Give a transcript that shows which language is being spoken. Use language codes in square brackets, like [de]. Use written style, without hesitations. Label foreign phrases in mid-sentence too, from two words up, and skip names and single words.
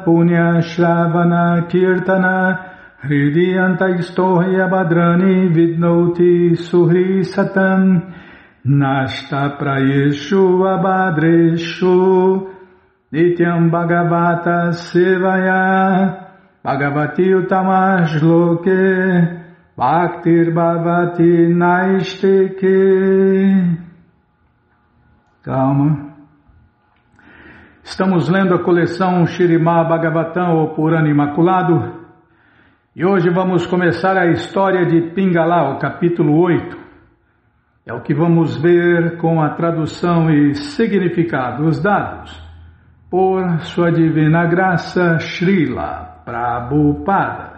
[sa] पुण्य श्रवण कीर्तन हृद्यन्त स्थोह्य भद्राणि विधुनोति सुहृ सताम् नष्ट प्रायेषु अभद्रेषु नित्यम् भागवत सेवया भगवति उत्तमश् लोके भक्तिर् भवति नैष्ठिके. [pt] Calma. Estamos lendo a coleção Shrimad Bhagavatam, o Purana Imaculado, e hoje vamos começar a história de Pingala, o capítulo 8. É o que vamos ver com a tradução e significados dados por Sua Divina Graça Srila Prabhupada.